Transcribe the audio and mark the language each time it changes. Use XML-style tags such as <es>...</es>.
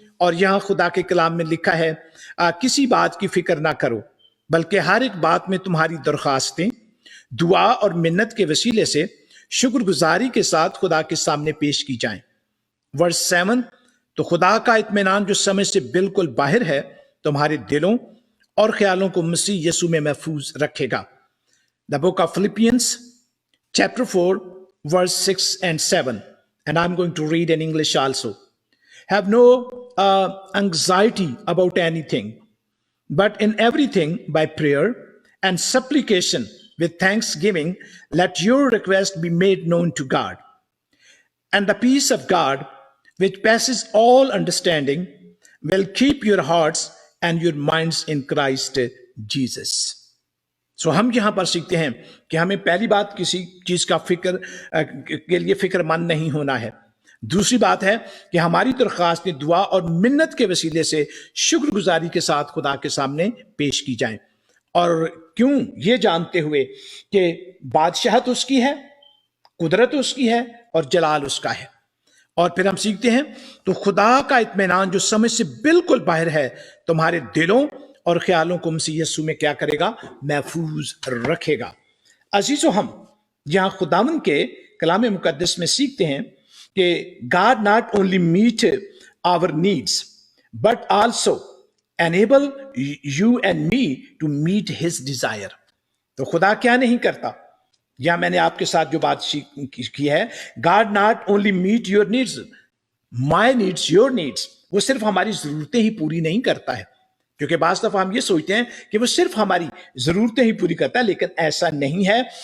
<hi>और यहाँ खुदा के कलाम में लिखा है, किसी बात की फिक्र ना करो, बल्कि हर एक बात में तुम्हारी दरख्वास्तें दुआ और मिन्नत के वसीले से शुक्रगुजारी के साथ खुदा के सामने पेश की जाएं। वर्स 7, तो खुदा का इत्मीनान जो समझ से बिल्कुल बाहर है तुम्हारे दिलों और ख्यालों को मसीह यीशु में महफूज रखेगा।</hi> <en>The book of Philippians chapter 4 verse 6 and 7, and I'm going to read in English also. Have no anxiety about anything, but in everything by prayer and supplication with thanksgiving let your request be made known to God, and the peace of God which passes all understanding will keep your hearts and your minds in Christ Jesus.</en> <hi>सो हम यहाँ पर सीखते हैं कि हमें पहली बात किसी चीज का फिक्र के लिए फिक्रमंद नहीं होना है। दूसरी बात है कि हमारी दरख्वास्त दुआ और मिन्नत के वसीले से शुक्रगुजारी के साथ खुदा के सामने पेश की जाएं। और क्यों? ये जानते हुए कि बादशाहत उसकी है, कुदरत उसकी है और जलाल उसका है। और फिर हम सीखते हैं, तो खुदा का इत्मीनान जो समझ से बिल्कुल बाहर है तुम्हारे दिलों और ख्यालों को मसीह यीशु में क्या करेगा? महफूज रखेगा। अजीजों, हम यहाँ खुदावंद के कलाम मुकद्दस में सीखते हैं कि</hi> <en>God not only meet our needs but also enable you and me to meet his desire।</en> <hi>तो खुदा क्या नहीं करता? या मैंने आपके साथ जो बात की है,</hi> <en>God not only meet your needs,</en> <hi>my needs, your needs, वो सिर्फ हमारी जरूरतें ही पूरी नहीं करता है, क्योंकि बाज़ दफा हम ये सोचते हैं कि वो सिर्फ हमारी जरूरतें ही पूरी करता है, लेकिन ऐसा नहीं है।</hi>